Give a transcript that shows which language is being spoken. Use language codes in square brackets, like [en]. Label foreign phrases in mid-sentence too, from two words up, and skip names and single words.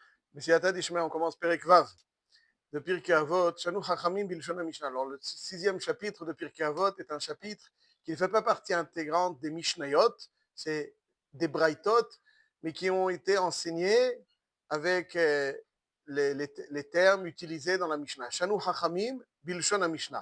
[arc] בסייעתא דשמיא, [fr] on commence [he] פרק ו [fr] de Pirkei Avot, [he] שנו חכמים בלשון משנה. [fr] Alors, le sixième chapitre de Pirkei Avot est un chapitre qui ne fait pas partie intégrante des Mishnayot, c'est des Braithot, mais qui ont été enseignés avec les termes utilisés dans la Mishnah. [he] שנו חכמים בלשון משנה.